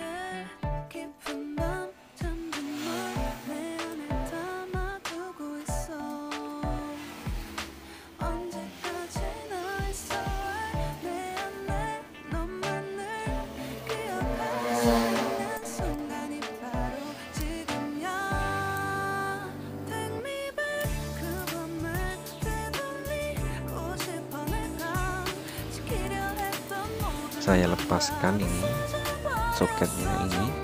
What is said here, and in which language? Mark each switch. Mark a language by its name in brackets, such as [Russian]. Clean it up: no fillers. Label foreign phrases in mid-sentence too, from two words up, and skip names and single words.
[Korean] 깊은 밤 잠든 널 내 안에 담아두고 있어. 언제까지나 있어 내 안에 너만을 기억할 수 있는 순간이 바로 지금이야. [English] Take me back. [Korean] 그 밤을 되돌리고 싶어. 내가 지키려 했던 모든 [Indonesian] Saya lepaskan ini soketnya ini.